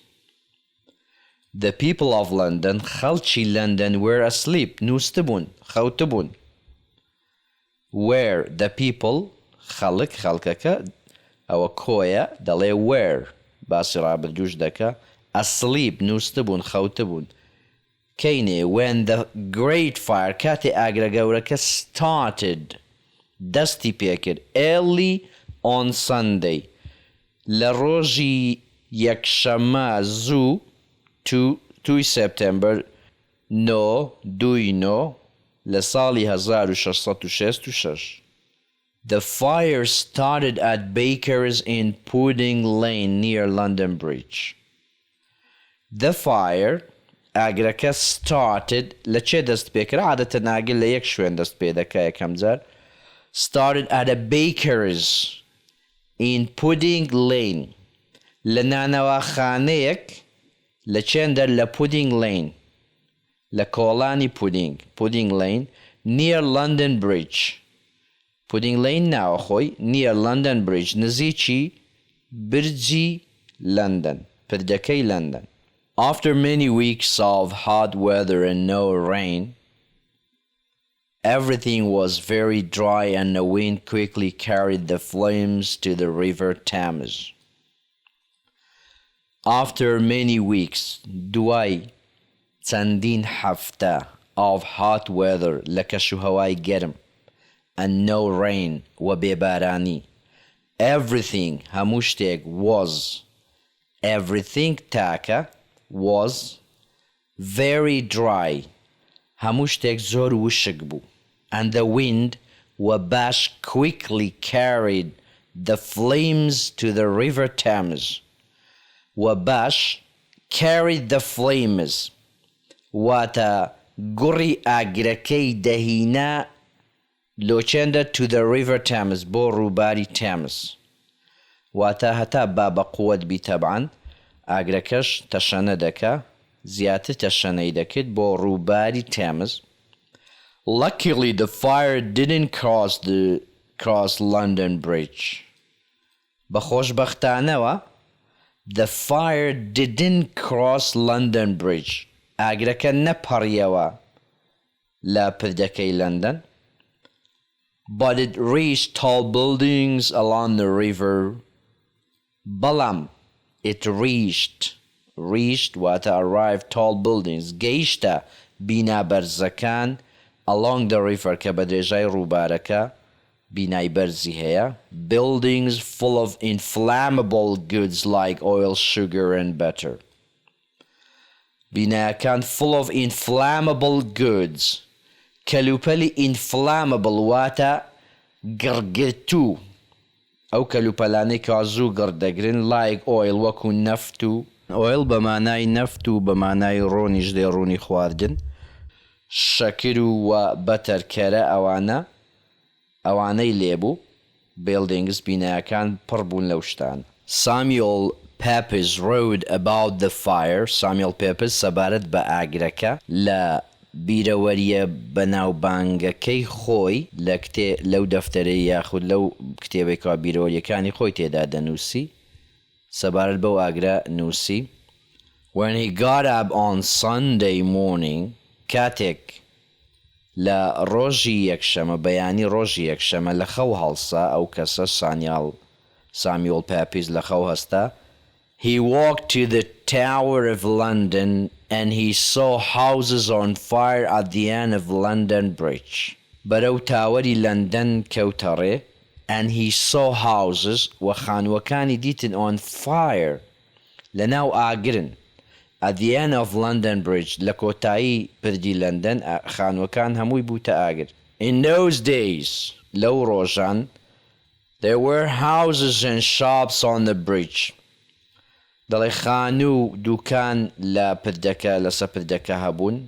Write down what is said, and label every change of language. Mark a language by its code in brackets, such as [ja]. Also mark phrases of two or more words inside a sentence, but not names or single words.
[en] The people of London, خەڵکی London were asleep, [ckb] نووستبوون, خەوتبوون. [en] Where the people, [ckb] خەڵکەکە, ئەوە کۆیە, دەڵێ where, باسی ڕابردووش دەکە, asleep نووستبوون خەوتبوون کەینێ [en] when the great fire [ckb] کاتێ ئاگرە گەورەکە started دەستی پێکرد [en] early on Sunday [ckb] لە ڕۆژی یەکشەممە زوو 2 September [en] 9 [ckb] لە ساڵی [en] 1666 The fire started at Baker's in Pudding Lane near London Bridge. The fire [ckb] ئاگرەکە started لە چێ دەست پێکرا عادەتەن ئاگر لە یەک شوێن دەست پێ دەکا یەکەم جار [en] started at a baker's in Pudding Lane [ckb] لە نانەوەخانەیەک لە چێندە لە [en] Pudding Lane [ckb] لە کۆڵانی [en] Pudding Lane near London Bridge Pudding Lane [ckb] ناوە خۆی [en] near London Bridge [ckb] نزیکی برجی London پردەکەی [en] London After many weeks of hot weather and no rain, everything was very dry and the wind quickly carried the flames to the river Thames. After many weeks, [ckb] دوای چەندین هەفتە [en] of hot weather [ckb] لە کەشوهەوای گەرم [en] and no rain [ckb] و بێبارانی everything هەموو شتێک [en] was everything [ckb] تاکە was [en] very dry [ckb] هەموو شتێک زۆر وشک بوو [en] and the wind [ckb] و باش quickly [en] carried the flames to the river Thames [ckb] و باش [en] carried the flames [ckb] واتە گوڕی ئاگرەکەی دەهینا لۆچێندە [en] to the river Thames [ckb] بۆ ڕووباری Thames واتە هەتا با بە قووەت بی تەبعاً ئاگرەکەش تەشەنە دەکا زیاتر تەشەنەی دەکرد بۆ ڕووباری Thames. [en] Luckily the fire didn't cross London Bridge. بەخۆشبەختانەوە the fire didn't cross London Bridge. [ckb] ئاگرەکە نەپەڕیەوە لە پردەکەی لەندەن. [en] But it reached tall buildings along the river. بەڵام it reached واتە arrived tall buildings [ckb] گەیشتە بینا بەرزەکان [en] along the river [ckb] کە بە درێژای ڕووبارەکە بینای بەرزی هەیە [en] buildings full of inflammable goods like oil, sugar and butter. [ckb] بینایەکان [en] full of inflammable goods [ckb] کەلوپەلی inflammable واتە گڕگرتوو ئەو کەلوپەلانەی کە زوو گڕدەگرن [en] like oil [ckb] وەکو نەفت و oil بە مانای نەفت و بە مانای ڕۆنیش دێ ڕوونی خواردن شەکر و بەتەر کەرە ئەوانەی لێبوو buildings بینایەکان پڕ بوون لەو شتان. [en] Samuel Pepys wrote about the fire. [ckb] Samuel Pepys سەبارەت بە ئاگرەکە لە بیرەوەریە بەناوبانگەکەی خۆی لەو دەفتەرەی یاخود لەو کتێبێکەوە بیرەوەریەکانی خۆی تێدا دەنووسی سەبارەت بەو ئاگرە نووسی. [en] When he got up on Sunday morning [ckb] کاتێک لە ڕۆژی یەکشەمە بەیانی ڕۆژی یەکشەمە لە خەو هەڵسا ئەو کەسە سامیۆل پێپیس لە خەو هەستا [en] he walked to the Tower of London and he saw houses on fire at the end of London Bridge. [ckb] بەرەو تاوەری لەندەن کەوتەڕێ [en] and he saw houses [ckb] و خانووەکانی دیتن [en] on fire [ckb] لەناو ئاگرن [en] at the end of London Bridge [ckb] لە کۆتایی پردی لەندەن خانووەکان هەمووی بووتە ئاگر. [en] In those days [ckb] لەو ڕۆژان [en] there were houses and shops on the bridge. [ckb] دەڵێ خانوو دوکان لەسەر پردەکە هەبوون.